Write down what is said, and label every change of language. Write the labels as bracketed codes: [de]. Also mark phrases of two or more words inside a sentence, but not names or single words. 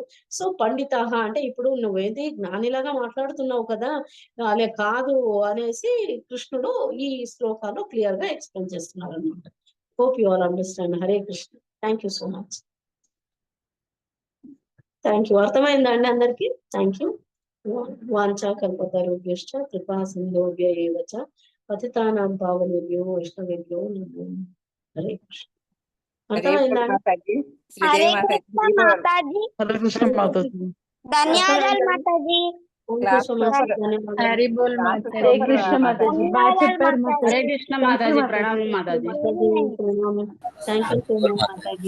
[te] సో పండిత అంటే ఇప్పుడు నువ్వేది జ్ఞానిలాగా మాట్లాడుతున్నావు కదా, అలా కాదు అనేసి కృష్ణుడు ఈ శ్లోకాల్లో క్లియర్ గా ఎక్స్ప్లెయిన్ చేస్తున్నారు అనమాట. [en] Hope you all understand. Hare Krishna. Thank you so much. Thank you. [te] అర్థమైందా అండి అందరికి? [en] Thank you. [sa] वाञ्छा कल्पतरुभ्यश्च कृपा सिन्धुभ्य एव च पतितानां पावनेभ्यो वैष्णवेभ्यो नमो. [te] హరే కృష్ణ. అర్థమైందా? హరే కృష్ణ మాతాజీ. హరే కృష్ణ మాతాజీ. ధన్యవాదాలు మాతాజీ. హరి బోల్ మాతాజీ. హరే కృష్ణ మాతాజీ. బాగా చెప్పారు మాతాజీ. హరే కృష్ణ మాతాజీ. ప్రణామం మాతాజీ. [en] Thank you so much mataji.